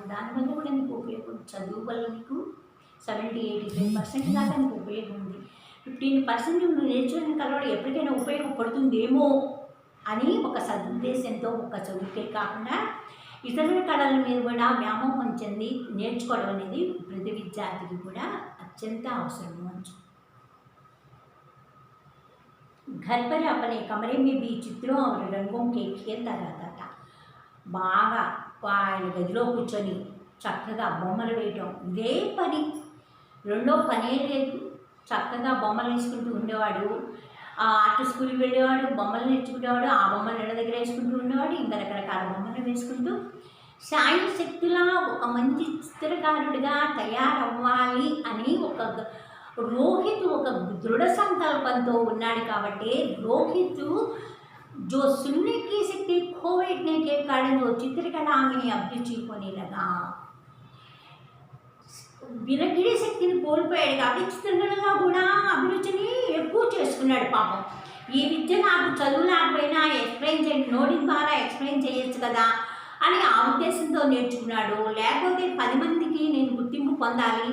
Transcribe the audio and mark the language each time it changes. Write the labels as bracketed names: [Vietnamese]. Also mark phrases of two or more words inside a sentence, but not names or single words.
[Telugu] దానివల్ల కూడా నీకు ఉపయోగం. చదువు వల్ల నీకు 70-85% దాకా నీకు ఉపయోగం ఉంది. 15% నువ్వు నేర్చుకునే కళలో ఎప్పటికైనా ఉపయోగపడుతుందేమో అని ఒక సదుద్దేశంతో ఒక చదువుకే కాకుండా ఇతరుల కళల మీద కూడా వ్యామోహం చెంది నేర్చుకోవడం అనేది ప్రతి విద్యార్థికి కూడా అత్యంత అవసరం. [Hindi] घर पर अपने कमरे में भी चित्रों और रंगों के खेलता रहता था. [Telugu] బాగా ఆయన గదిలో కూర్చొని చక్కగా బొమ్మలు వేయటం ఇదే పని. రెండో పనే లేదు. చక్కగా బొమ్మలు వేసుకుంటూ ఉండేవాడు. ఆర్ట్ స్కూల్కి వెళ్ళేవాడు, బొమ్మలు నేర్చుకునేవాడు. ఆ బొమ్మలు ఇళ్ళ దగ్గర వేసుకుంటూ ఉండేవాడు. ఇంకా రకరకాల బొమ్మలు వేసుకుంటూ సాయి శక్తిలా ఒక మంచి చిత్రకారుడిగా తయారవ్వాలి అని ఒక రోహిత్ ఒక దృఢ సంకల్పంతో ఉన్నాడు. [Hindi] కాబట్టి రోహిత్ जो सुनने की शक्ति खो बैठने के कारण वो चित्रकला में अभिरुचि होने लगा. [Telugu] వినగిడి శక్తిని కోల్పోయాడు కాబట్టి చిత్రకళలో కూడా అభిరుచిని ఎక్కువ చేసుకున్నాడు. పాపం ఈ విద్య నాకు చదువు లేకపోయినా ఎక్స్ప్లెయిన్ చేయండి, నోటి ద్వారా ఎక్స్ప్లెయిన్ చేయొచ్చు కదా అని ఆ ఉద్దేశంతో నేర్చుకున్నాడు. లేకపోతే 10 మందికి నేను గుర్తింపు పొందాలి.